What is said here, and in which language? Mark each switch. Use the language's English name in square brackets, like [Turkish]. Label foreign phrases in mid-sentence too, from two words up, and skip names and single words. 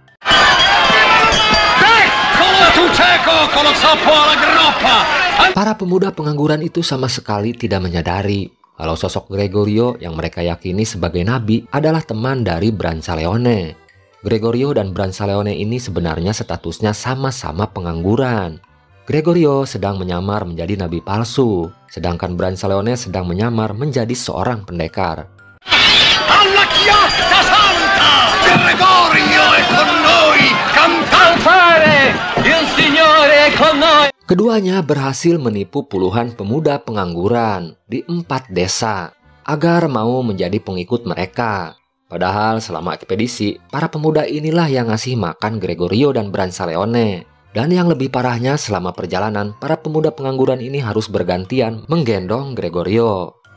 [Indonesian] Para pemuda pengangguran itu sama sekali tidak menyadari kalau sosok Gregorio yang mereka yakini sebagai nabi adalah teman dari Brancaleone. Gregorio dan Brancaleone ini sebenarnya statusnya sama-sama pengangguran. Gregorio sedang menyamar menjadi nabi palsu, sedangkan Brancaleone sedang menyamar menjadi seorang pendekar. [Italian] Alla chiatta santa! Gregorio è con noi! Cantare! Il Signore è con noi! [Indonesian] Keduanya berhasil menipu puluhan pemuda pengangguran di 4 desa agar mau menjadi pengikut mereka. Padahal selama ekspedisi, para pemuda inilah yang ngasih makan Gregorio dan Brancaleone. Dan yang lebih parahnya, selama perjalanan, para pemuda pengangguran ini harus bergantian menggendong Gregorio.